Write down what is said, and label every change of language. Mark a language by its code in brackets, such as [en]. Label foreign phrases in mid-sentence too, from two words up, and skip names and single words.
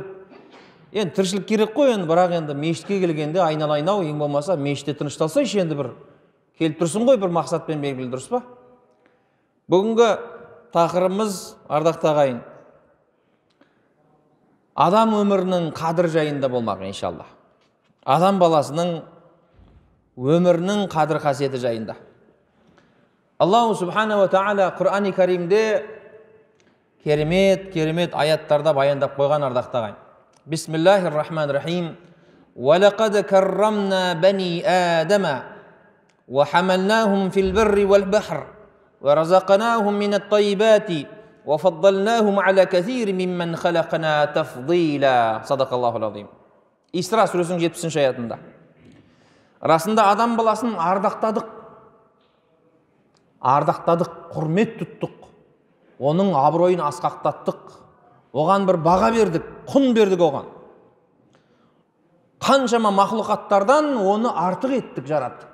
[kk] Енді тіршілік керек қой енді, бірақ енді мешітке келгенде айналайын-ау, ең болмаса мешітте тынышталсайшы енді бір келіп тұрсын ғой, бір мақсатпен белгілі, дұрыс па? Бүгінгі тақырыбымыз, ардақты ағайын, адам өмірінің қадір жайында болмақ иншалла. Адам баласының өмірінің қадір қасиеті жайында. [ar] الله سبحانه وتعالى [kk] Құран-и Каримде керемет аяттарда баяндап қойған, ардақты ағайын. [ar] بسم الله الرحمن الرحيم. وَلَقَدْ كَرَّمْنَا بَنِي آدَمَ وَحَمَلْنَاهُمْ فِي الْبَرِّ وَالْبَحْرِ وَرَزَقْنَاهُمْ مِنَ الطَّيِّبَاتِ وَفَضَّلْنَاهُمْ عَلَى كَثِيرٍ مِّمَّنْ خَلَقْنَا تَفْضِيلًا. صدق الله العظيم. [kk] Исра сүресінің 70-ші аятында. Расында адам баласын ардақтадық, құрмет тұттық, оның абыройын асқақтаттық, оған бір баға бердік, құн бердік оған. Қаншама мақлұқаттардан оны артық еттік, жараттық.